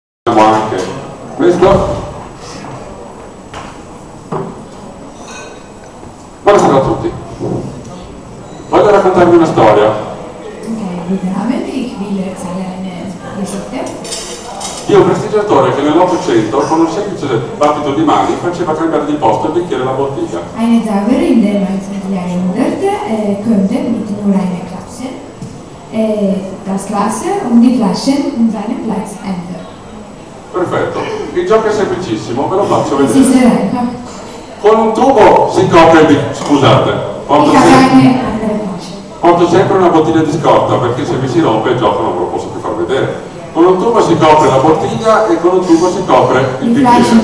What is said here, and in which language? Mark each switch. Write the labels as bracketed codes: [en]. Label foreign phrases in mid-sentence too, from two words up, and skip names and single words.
[it] anche questo. Buonasera a tutti. Voglio raccontarvi una storia. Di un prestigiatore che nell'Ottocento con un semplice battito di mani faceva cambiare di posto il bicchiere e la bottiglia. [de] Eine Zauberer in der 19. Jahrhundert könnte mit nur einer Klappe das Wasser und die Flaschen in seinen Platz ändern. [it] Perfetto, il gioco è semplicissimo, ve lo faccio vedere. Con un tubo si copre il bicchiere, scusate, porto sempre una bottiglia di scorta perché se mi si rompe il gioco non ve lo posso più far vedere. Con un tubo si copre la bottiglia e con un tubo si copre il bicchiere.